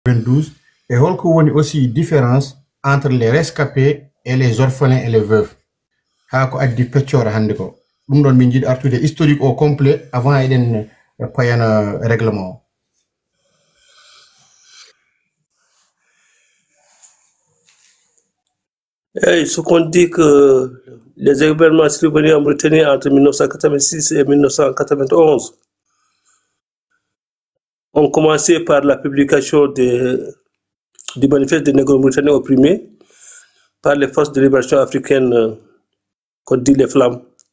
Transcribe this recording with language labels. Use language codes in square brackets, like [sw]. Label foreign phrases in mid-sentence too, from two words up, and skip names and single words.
[fr] 92 et on a aussi différence entre les rescapés et les orphelins et les veuves. [ff] Hako addi peccora hande ko dum don min jidi artude [fr] historique au complet avant [ff] eden payana règlement. [fr] Et ce qu'on dit que les événements survenus en Mauritanie entre 1986 et 1991 ont commencé par la publication du manifeste des Négro-Mauritaniens opprimés par les forces de libération africaines qu'on dit les Flammes.